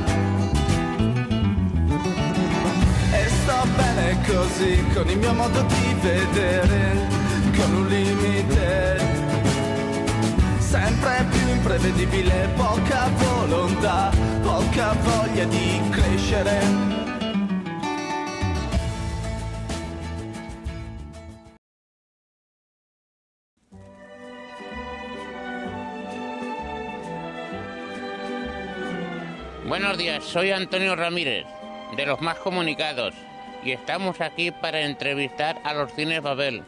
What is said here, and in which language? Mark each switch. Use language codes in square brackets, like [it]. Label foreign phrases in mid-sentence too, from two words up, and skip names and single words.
[it] E sto bene così, con il mio modo di vedere, con un limite sempre più imprevedibile, poca volontà, poca voglia di crescere. [es] Buenos días, soy Antonio Ramírez, de Los Más Comunicados, y estamos aquí para entrevistar a los Cines Babel.